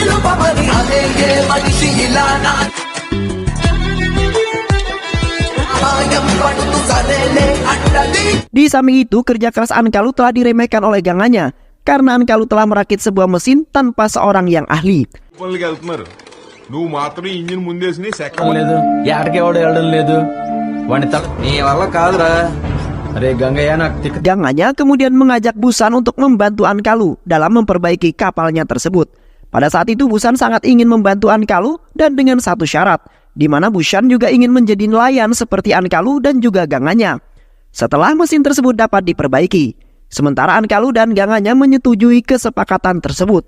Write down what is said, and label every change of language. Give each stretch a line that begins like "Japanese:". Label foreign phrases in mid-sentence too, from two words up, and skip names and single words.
Indonesian: Di samping itu, kerja keras Ankalu telah diremehkan oleh gangannya karena Ankalu telah merakit sebuah mesin tanpa seorang yang ahli.
Telugu: నువ్వు మాత్రం ఇంజిన్ ముందేసి లేదు యాడికి ఎవడు వెళ్ళడం లేదు వాడిని నీ వల్ల కాదురా అరే గంగయ్య నాకు
Indonesian: Gangannya kemudian mengajak Busan untuk membantu Ankalu dalam memperbaiki kapalnya tersebut. Pada saat itu Busan sangat ingin membantu Ankalu dan dengan satu syarat, di mana Busan juga ingin menjadi nelayan seperti Ankalu dan juga gangannya. Setelah mesin tersebut dapat diperbaiki, sementara Ankalu dan gangannya menyetujui kesepakatan tersebut.